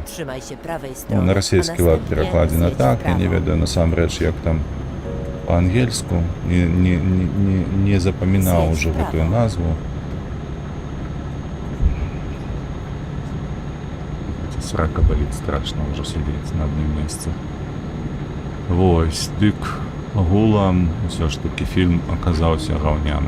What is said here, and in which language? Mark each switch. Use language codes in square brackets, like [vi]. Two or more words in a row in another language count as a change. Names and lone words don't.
[pl] Trzymaj się prawej [be] Ну, [pl] strony. [be] на [pl] a [be] расійскі лад [pl] następnie [be] перакладзена [pl] zjedź w [be] так, я не [pl] prawo. [be] ведаю насамрэч, як там па-ангельску, не запамінаў [pl] З'едь [be] ужо [pl] вправо. [be] гэтую назву. Срака баліць страшна ўжо сядзець на адным месцы. Вось, дык агулам усё ж такі фільм аказаўся гаўняны.